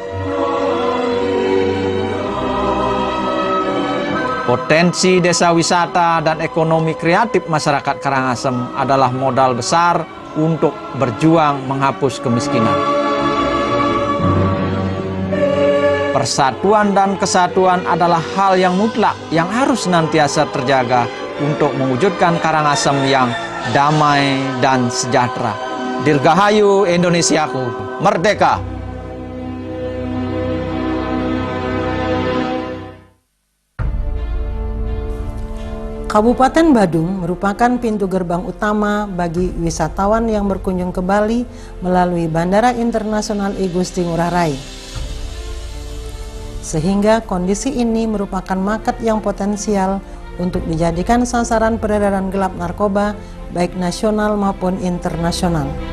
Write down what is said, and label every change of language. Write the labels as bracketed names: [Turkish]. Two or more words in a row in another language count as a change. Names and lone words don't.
[Indonesian] Potensi desa wisata dan ekonomi kreatif masyarakat Karangasem adalah modal besar untuk berjuang menghapus kemiskinan. Persatuan dan kesatuan adalah hal yang mutlak yang harus senantiasa terjaga untuk mewujudkan Karangasem yang damai dan sejahtera. Dirgahayu Indonesiaku, merdeka! Kabupaten Badung merupakan pintu gerbang utama bagi wisatawan yang berkunjung ke Bali melalui Bandara Internasional I Gusti Ngurah Rai. Sehingga kondisi ini merupakan market yang potensial untuk dijadikan sasaran peredaran gelap narkoba baik nasional maupun internasional.